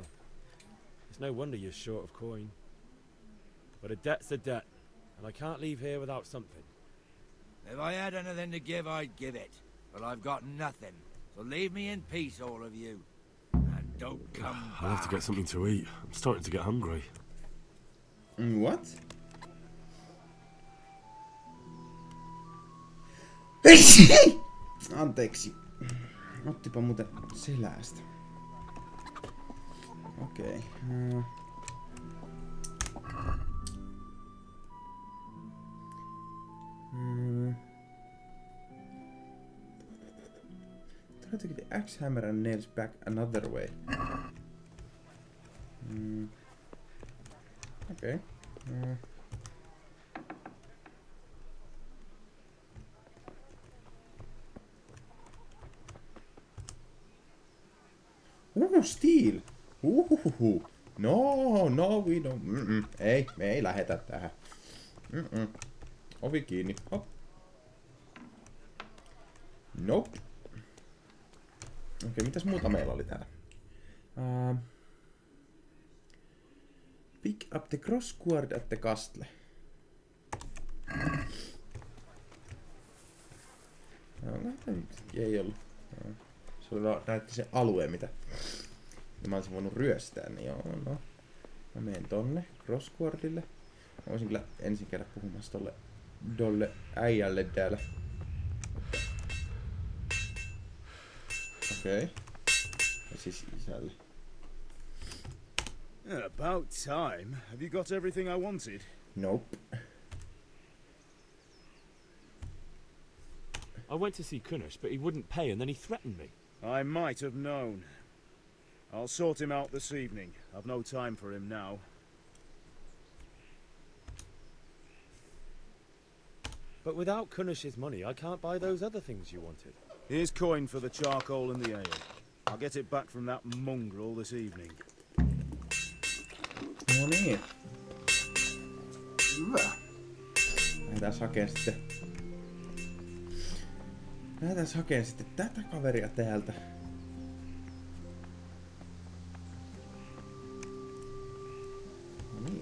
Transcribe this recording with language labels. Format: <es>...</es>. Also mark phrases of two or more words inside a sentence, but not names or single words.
<en>It's no wonder you're short of coin. But a debt's a debt, and I can't leave here without something. If I had anything to give, I'd give it. But I've got nothing, so leave me in peace, all of you. And don't come back. I'll have to get something to eat. I'm starting to get hungry. What?</en> <fi>Anteeksi. Ottipa muuten selästä. Okei.</fi> <en>Try to get the axe hammer and nails back another way. Okay. Steel! No, we don't.</en> <fi>Ei, me ei lähetä tähän. Ovi kiinni. Hop. Nope. Okei, mitäs muuta meillä oli täällä?</fi> <en>Pick up the cross cord at the castle.</en> <fi>Ei ollut. Se oli vaan näytti se alue, mitä mä olisin voinut ryöstää, niin joo, no. Mä menen tonne crossquardille. Mä voisin kyllä ensin käydä puhumassa tolle äijälle täällä. Okei. Ja siis isälle.</fi> <en>About time. Have you got everything I wanted? Nope. I went to see Kunesh, but he wouldn't pay and then he threatened me. I might have known. I'll sort him out this evening. I've no time for him now. But without Kunish's money, I can't buy those other things you wanted. Here's coin for the charcoal and the ale. I'll get it back from that mongrel this evening.</en> <fi>No niin. Hyvä. Lähdetään hakemaan sitten tätä kaveria täältä. No niin.</fi>